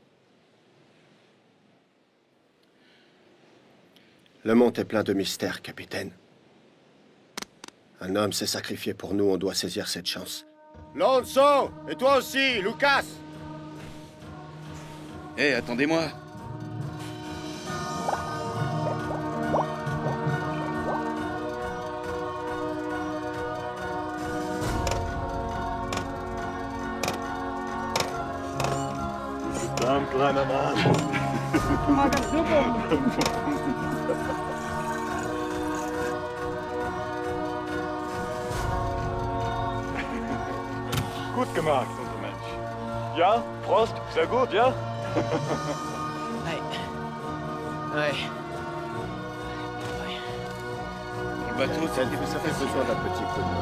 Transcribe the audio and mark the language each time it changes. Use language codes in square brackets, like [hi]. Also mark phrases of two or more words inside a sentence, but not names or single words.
[fr] Le monde est plein de mystères, capitaine. Un homme s'est sacrifié pour nous, on doit saisir cette chance. Lonzo! Et toi aussi, Lucas! Hé, attendez-moi! [de] Ein kleiner Mann. Gut gemacht, unser Mensch. Ja, Prost, sehr gut, ja? [fr] Ouais. Le bateau, Ça fait besoin d'un petit peu de main.